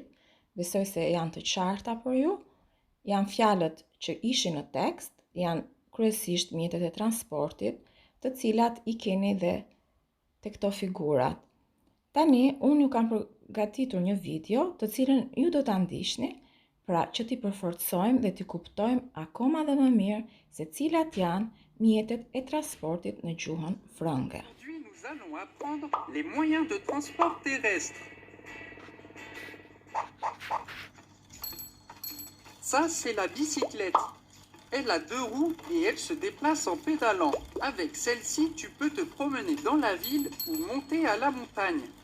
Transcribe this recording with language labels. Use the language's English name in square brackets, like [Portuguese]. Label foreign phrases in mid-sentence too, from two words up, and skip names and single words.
[Albanian] Besoj se janë të qarta për ju. Janë fjalët që ishin në tekst, janë kryesisht mjetet e transportit, të cilat I keni dhe te këto figurat. Tani, unë ju kam përgatitur një video të cilën ju do ta ndiqni, pra që t'i përforcojmë dhe t'i kuptojmë akoma dhe më mirë se cilat janë mjetet e transportit në gjuhën frënge. [French] Aujourd'hui, nous allons apprendre les moyens de transport terrestre. Ça, c'est la bicyclette. Elle a 2 roues et elle se déplace en pédalant. Avec celle-ci, tu peux te promener dans la ville ou monter à la montagne.